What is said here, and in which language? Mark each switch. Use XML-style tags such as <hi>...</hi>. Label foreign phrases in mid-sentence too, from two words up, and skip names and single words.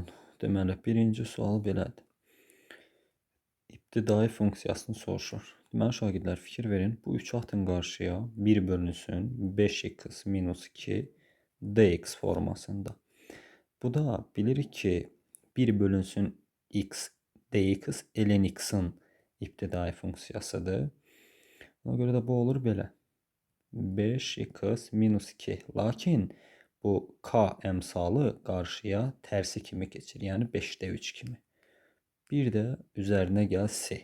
<az>Deməli, birinci sual belədir. İbtidai funksiyasını soruşur. Deməli, şagirdlər fikir verin. Bu 3 atın qarşıya 1 bölünsün 5x minus 2 dx formasında. Bu da bilirik ki 1 bölünsün x dx ln x-in ibtidai funksiyasıdır. Ona görə də bu olur belə. 5x minus 2. Lakin bu k əmsalı qarşıya tərsi kimi keçir. Yəni 5-də 3 kimi. Bir də üzərinə gəl c.</az>